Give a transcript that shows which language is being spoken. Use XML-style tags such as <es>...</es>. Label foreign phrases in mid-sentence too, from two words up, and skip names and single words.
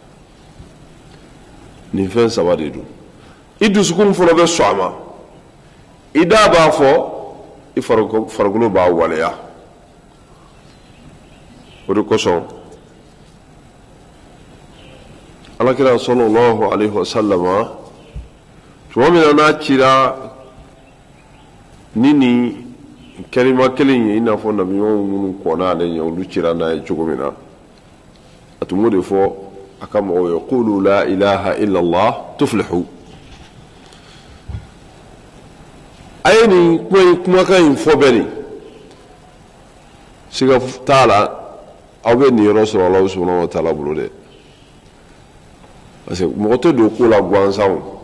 <bm>nin fɛn saba de don i dusukun fɔlɔ bɛ sɔn a ma i da b'a fɔ i farikolo b'a waleya o de kosɔn alakira</bm> <ar>صلى الله عليه وسلم</ar> <bm>tuma min na n'a cira ni nin kɛlima kelen ye i n'a fɔ nabiɲɔgɔnw minnu kɔnna ale ɲɛ olu cira n'a ye cogo min na a tun b'o de fɔ a ka mɔgɔw ye</bm> <ar>قولوا لا إله إلا الله تفلحوا</ar> <bm>a ye nin kumakan in fɔ bɛɛ de siga t'a la aw bɛ nin yɔrɔ sɔrɔ</bm> <ar>الله سبحانه وتعالى</ar> <bm>bolo dɛ</bm> <fr>parce que</fr> <bm>mɔgɔ tɛ don ko la gansanw</bm>